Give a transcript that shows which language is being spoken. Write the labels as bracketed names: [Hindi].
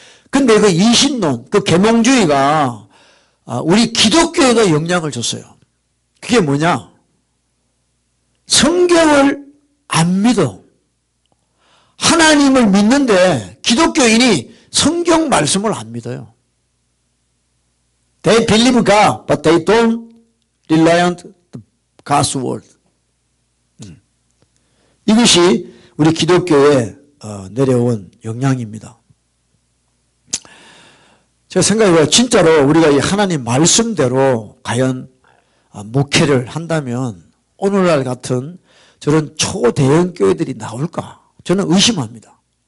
[Korean] 근데 그 이신론, 그 계몽주의가 우리 기독교에도 영향을 줬어요. 그게 뭐냐? 성경을 안 믿어. 하나님을 믿는데 기독교인이 성경 말씀을 안 믿어요. [English] They believe God, but they don't rely on God's word. [Korean] 이것이 우리 기독교에 내려온 영향입니다. 제가 생각해봐요. 진짜로 우리가 이 하나님 말씀대로 과연 목회를 한다면 오늘날 같은 저런 초대형 교회들이 나올까? 저는 의심합니다.